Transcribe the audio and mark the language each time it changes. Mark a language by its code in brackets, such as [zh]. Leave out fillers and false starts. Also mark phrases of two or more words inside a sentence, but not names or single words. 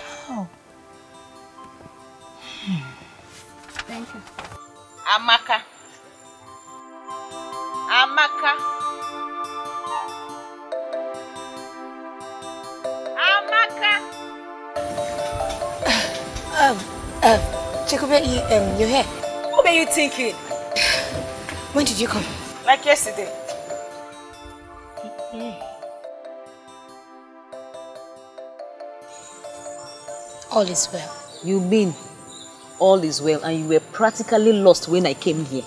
[en] Wow. Thank you. Amaka. Amaka. Amaka. Chikube, you're here. What were you thinking? When did you come? Like yesterday. All is well. You mean all is well and you were practically lost when I came here?